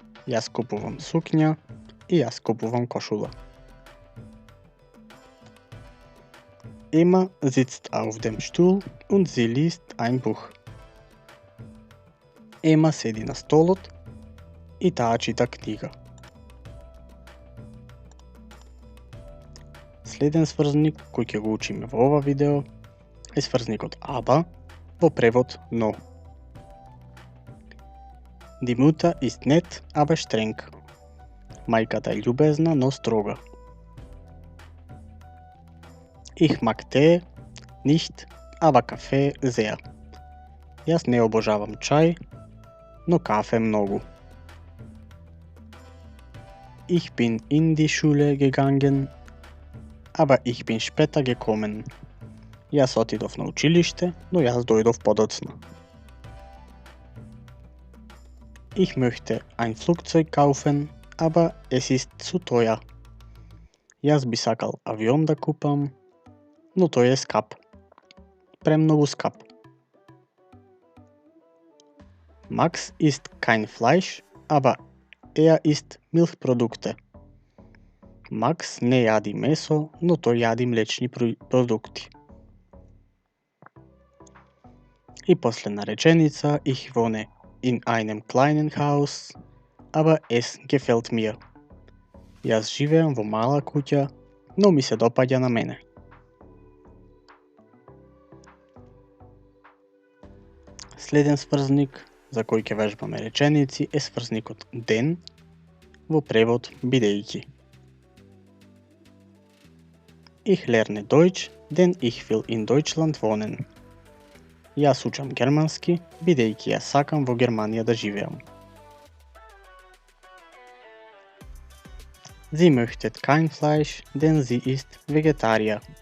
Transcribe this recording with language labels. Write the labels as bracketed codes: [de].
[mk] Јас купувам сукња и јас купувам кошула. [de] Emma sitzt auf dem Stuhl und sie liest ein Buch. [mk] Ема седи на столот и таа чита книга. Следен сврзник кој ќе го учиме во ова видео е сврзникот aber, во превод но. [de] Die Mutter ist nett, aber streng. [mk] Мајката е љубезна, но строга. [de] Ich mag Tee nicht, aber Kaffee sehr. [mk] Јас не обожавам чај, но кафе многу. [de] Ich bin in die Schule gegangen, aber ich bin später gekommen. [mk] Јас отидов на училиште, но јас дојдов подоцна. [de] Ich möchte ein Flugzeug kaufen, aber es ist zu teuer. [mk] Јас би сакал авион да купам, но тој е скап. Премногу скап. [de] Max isst kein Fleisch, aber er isst Milchprodukte. [mk] Макс не јади месо, но тој јади млечни продукти. И последна реченица, [de] ich wohne in einem kleinen Haus, aber es gefällt mir. [mk] Јас живеам во мала куќа, но ми се допаѓа на мене. Следен сврзник за кој ќе вежбаме реченици е сврзникот ден, во превод бидејќи. [de] Ich lerne Deutsch, denn ich will in Deutschland wohnen. [mk] Јас учам германски, бидејќи јас сакам во Германија да живеам. [de] Sie möchtet kein Fleisch, denn sie ist Vegetarier.